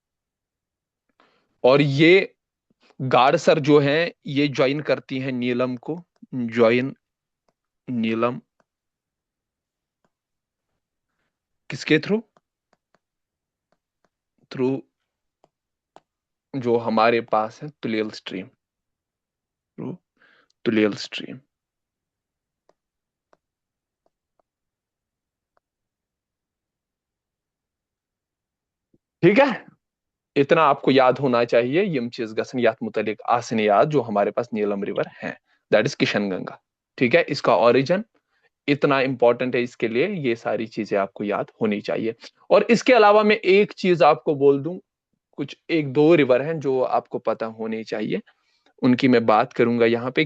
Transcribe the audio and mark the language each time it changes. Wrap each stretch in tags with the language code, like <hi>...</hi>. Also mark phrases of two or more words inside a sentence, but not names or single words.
<hi>और ये गाड़सर जो है ये ज्वाइन करती हैं नीलम को ज्वाइन नीलम किसके</hi> <en>through through</en> <hi>जो हमारे पास है तुलेल स्ट्रीम थ्रू तुलेल स्ट्रीम। ठीक है इतना आपको याद होना चाहिए</hi> <ks>यम चीज गसन यात मुतलिक आसन याद</ks> <hi>जो हमारे पास नीलम रिवर है</hi> <en>that is</en> <hi>किशन गंगा। ठीक है इसका ओरिजिन इतना इंपॉर्टेंट है इसके लिए ये सारी चीजें आपको याद होनी चाहिए। और इसके अलावा मैं एक चीज आपको बोल दूं कुछ एक दो रिवर हैं जो आपको पता होने चाहिए उनकी मैं बात करूंगा यहाँ पे।</hi>